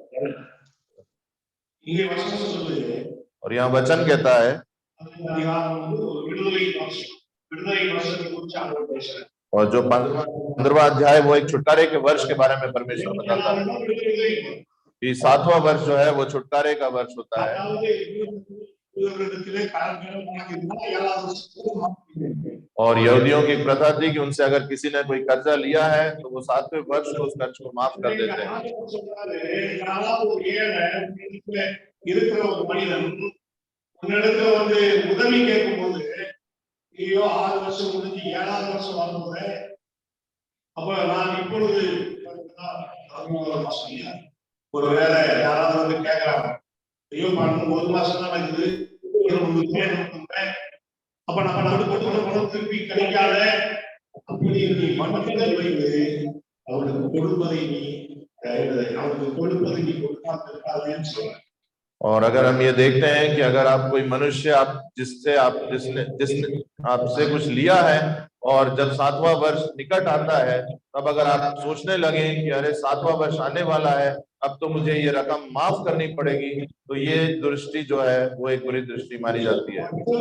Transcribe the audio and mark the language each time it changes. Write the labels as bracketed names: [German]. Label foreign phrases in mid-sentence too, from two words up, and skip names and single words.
[Hindi] और यहाँ वचन कहता है, और जो 15वां अध्याय वो एक छुटकारे के वर्ष के बारे में परमेश्वर बताता है कि 7वां वर्ष जो है वो छुटकारे का वर्ष होता है। और यहूदियों की प्रथा थी कि उनसे अगर किसी ने कोई कर्जा लिया है तो वो 7वें वर्ष को उस कर्ज को माफ कर देते हैं। [Tamil] ஐயோ 6 வருஷம் முடிஞ்சு 7வது வருஷம் வரும்போது அப்ப நான் இப்பொழுது ஒருவேளை யாராவது வந்து கேட்கறாங்க, ஐயோ 1 மாசம் தான் இருக்குது, அப்ப நம்ம பணம் திருப்பி கிடைக்காத அப்படி நீ மனதில் வைத்து அவனுக்கு கொடுப்பதை நீ கொடுக்காதேன்னு சொல்ற। [Hindi] और अगर हम ये देखते हैं कि अगर आप कोई मनुष्य जिसने आपसे कुछ लिया है और जब 7वां वर्ष निकट आता है तब अगर आप सोचने लगे कि अरे 7वां वर्ष आने वाला है, अब तो मुझे ये रकम माफ करनी पड़ेगी, तो ये दृष्टि जो है वो एक बुरी दृष्टि मानी जाती है।